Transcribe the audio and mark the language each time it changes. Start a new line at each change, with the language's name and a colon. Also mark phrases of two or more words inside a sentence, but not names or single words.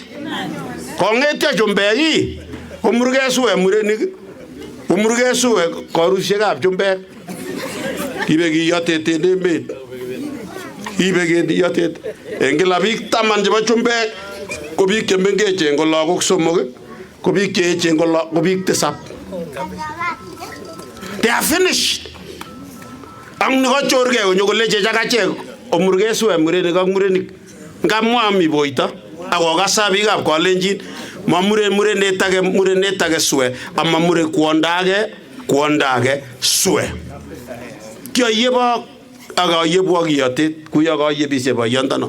Kalenjin: Kongetyo chumbek komurge sue murenik. Komurge sue korusiekab chumbek. Ibe kiyotet en emet. Ibe kiyotet. En kila biik 10 chebo chumbek ko biik chemengechen ko lagok 3, ko biik cheechen ko biik 7.
English: They are finished.
Kalenjin: Ang nikochorge konyo koleche chakachek omurge sue murenik ak murenik. Ngamwa mi Boito akokasa biikab Kalenjin murenet age sue ama mure kwonda age sue. Kiyebo akayebu akiyotet kuya kayebise boyondono.